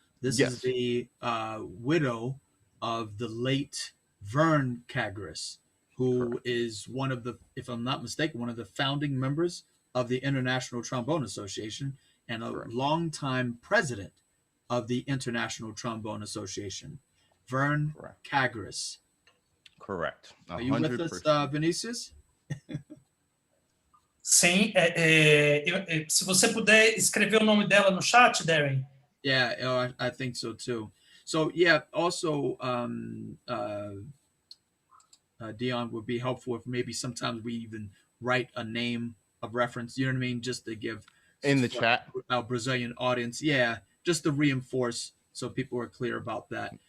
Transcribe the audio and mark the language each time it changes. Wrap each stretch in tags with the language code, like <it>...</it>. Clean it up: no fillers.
<en>This is the widow of the late Vern Kagaris, who is one of the, if I'm not mistaken, one of the founding members of the International Trombone Association and a longtime president of the International Trombone Association. Vern Kagaris. Correct. Are you with us, 100%. Vinicius?</en> <pt>Sim, se você puder escrever o nome dela no chat, Darren.</pt> <en>Yeah, I think so too. So yeah, also Dion, would be helpful if maybe sometimes we even write a name of reference. You know what I mean? Just to give In the chat. our Brazilian audience, yeah, just to reinforce so people are clear about that.</en>